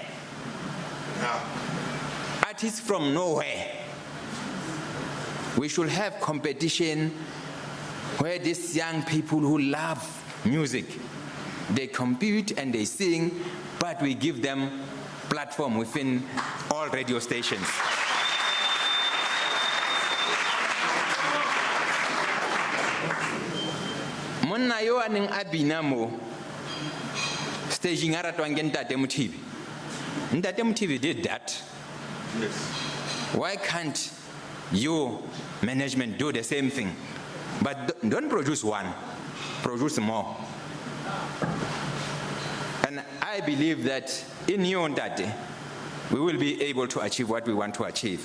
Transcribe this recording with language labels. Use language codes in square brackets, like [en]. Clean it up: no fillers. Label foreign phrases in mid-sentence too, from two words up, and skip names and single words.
[en] Artists from nowhere. We should have competition where these young people who love music, they compete and they sing, but we give them platform within all radio stations. [tn] Monna yo aneng abina mo staging aratwang ke Ntate Mothibi. [en] Ntate Mothibi did that. Yes. Why can't you, management, do the same thing? But don't produce one, produce more. And I believe that in you, Ntate, we will be able to achieve what we want to achieve.